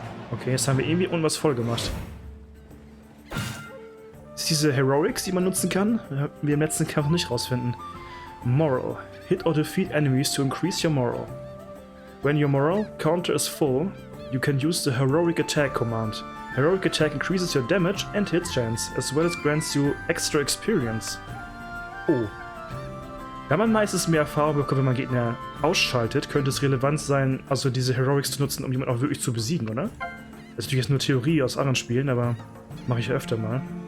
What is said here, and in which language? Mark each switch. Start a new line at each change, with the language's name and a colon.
German: Okay, jetzt haben wir irgendwie irgendwas voll gemacht. Das ist diese Heroics, die man nutzen kann, wir im letzten Kampf nicht rausfinden. Moral.
English: Hit or defeat enemies to increase your moral. When your moral counter is full, you can use the Heroic Attack command. Heroic Attack increases your damage and hit chance, as well as grants you extra experience. Oh.
German: Da man meistens mehr Erfahrung bekommt, wenn man Gegner ausschaltet, könnte es relevant sein, also diese Heroics zu nutzen, um jemanden auch wirklich zu besiegen, oder? Das ist natürlich jetzt nur Theorie aus anderen Spielen, aber mache ich ja öfter mal.